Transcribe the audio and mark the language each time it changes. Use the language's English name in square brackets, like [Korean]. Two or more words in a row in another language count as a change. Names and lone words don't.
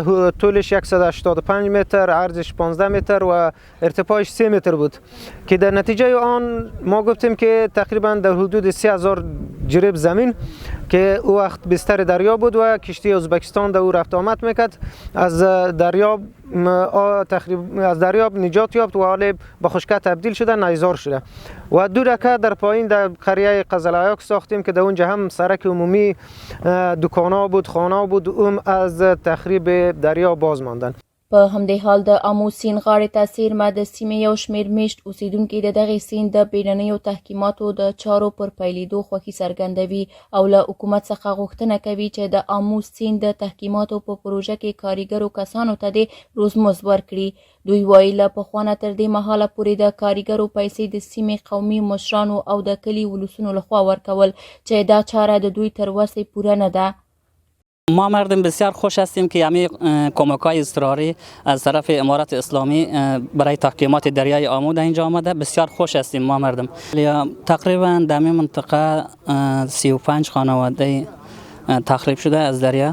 [Persian] طولش 185 متر، عرضش 15 متر و ارتفاعش 3 متر بود که در نتیجه آن ما گفتیم که تقریبا در حدود 3000 جریب زمین که او وقت بستر دریا بود و کشتی ازبکستان در او رفت آمد میکرد، از دریاب نجات یافت و حالا به خشکه تبدیل شده، نیزار شده. و 2 دکه در پایین در قریه قزلعیاک ساختیم که در اونجا هم سرک عمومی، دکانا بود، خانه بود، از تخریب دریا باز ماندن. [Pashto] په همدې حال د آمو سیند غاړې ته څیرمه د سیمې یو شمېر میشت اوسیدونکي د دغې سیند د بیړنیو تحقیماتو د چارو پر پیلېدو خوښي څرګندوي او له حکومت څخه غوښتنه کوي چې د آمو سیند د تحقیماتو په پروژه کې کارګرو کسانو ته د روزمزد ورکړي. دوی وایي له پخوانه تر دې مهاله پورې د کارګرو پیسې د سیمې قومي مشرانو او د کلي ولسونو لخوا ورکول چې دا چاره د دوی تر وسې پوره نه ده. [Persian] ما مردم بسیار خوش هستیم که همین کمک‌های اضطراری از طرف امارت اسلامی برای تحقیمات دریای آمو اینجا آمده. بسیار خوش هستیم ما مردم. تقریبا در این منطقه 35 خانواده تخریب شده از دریا.